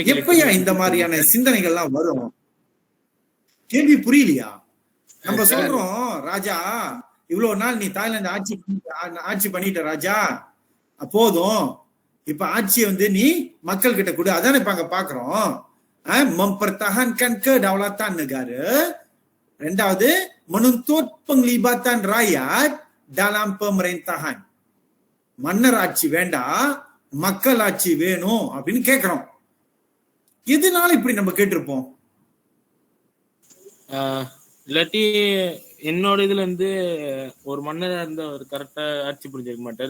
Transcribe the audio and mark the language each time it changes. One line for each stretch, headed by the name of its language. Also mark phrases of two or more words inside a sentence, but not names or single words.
Tamil: எப்பயா இந்த மாதிரியான சிந்தனைகள்லாம் வரும்? கேள்வி புரியலையா? நம்ம சொல்றோம் ராஜா இவ்வளவு நாள் நீ தாய்லாந்து ஆட்சி பண்ணிட்ட ராஜா, போதும் இப்ப ஆட்சியை வந்து நீ மக்கள் கிட்ட கொடு. அதானே இப்ப அங்க பாக்குறோம்.
Malay: mempertahankan kedaulatan negara, ரெண்டாவது menuntut penglibatan rakyat dalam pemerintahan.
Tamil: மன்னர் ஆட்சி வேண்டாம், மக்கள் ஆட்சி வேணும் அப்படின்னு கேக்குறோம். எதனால இப்படி நம்ம கேட்டிருப்போம்? இல்லாட்டி என்னோட இதுல இருந்து ஒரு மன்னரா இருந்த ஒரு கரெக்டா ஆட்சி புரிஞ்சிருக்க மாட்டாரு.